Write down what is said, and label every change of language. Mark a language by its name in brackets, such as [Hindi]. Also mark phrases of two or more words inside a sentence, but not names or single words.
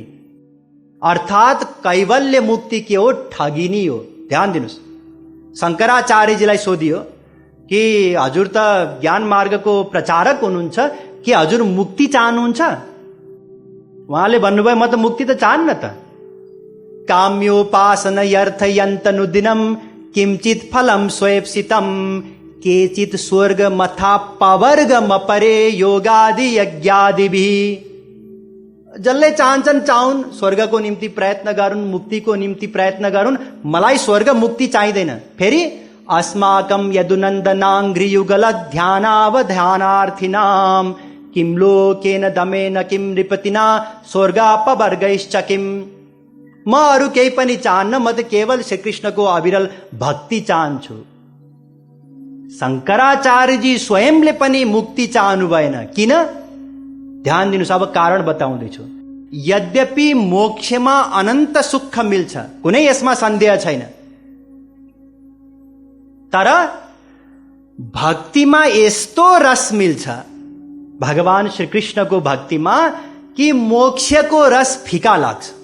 [Nepali] अर्थात कैवल्य मुक्ति के हो? ठगिनी हो। ध्यान दिनुस्। शंकराचार्यजीलाई सोधियो कि हजुर त ज्ञान मार्गको प्रचारक हुनुहुन्छ, कि हजुर मुक्ति चाहनुहुन्छ? उहाँले भन्नुभयो म त मुक्ति त चाहन्न त। [Sanskrit] काम्योपासन यर्थयन्तनुदिनं किंचित फलं स्वैप्सितं केचित स्वर्ग मथा पवर्गमपरे योगादि यज्ञादिभिः। [Nepali] जसले चाहन्छन् चाहुन्, स्वर्गको निम्ति प्रयत्न गरून्, मुक्तिको निम्ति प्रयत्न गरून्, मलाई स्वर्ग मुक्ति चाहिँदैन। [Sanskrit] फेरि अस्माकं यदुनन्दनाङ्घ्रियुगल ध्यानावध्यानार्थिनां किं लोकेन दमेन किं नृपतिना स्वर्गापवर्गैश्च किम्। [Nepali] म अरू केही पनि चाहन्न, म त केवल श्रीकृष्णको अविरल भक्ति चाहन्छु। शंकराचार्यजी स्वयंले पनि मुक्ति चाहनु भएन। किन? ध्यान दिनुस्, अब कारण बताउँदैछु। यद्यपि मोक्षमा अनन्त सुख मिल्छ, कुनै यसमा सन्देह छैन, तर भक्तिमा यस्तो रस मिल्छ भगवान श्रीकृष्णको भक्तिमा कि मोक्षको रस फिका लाग्छ।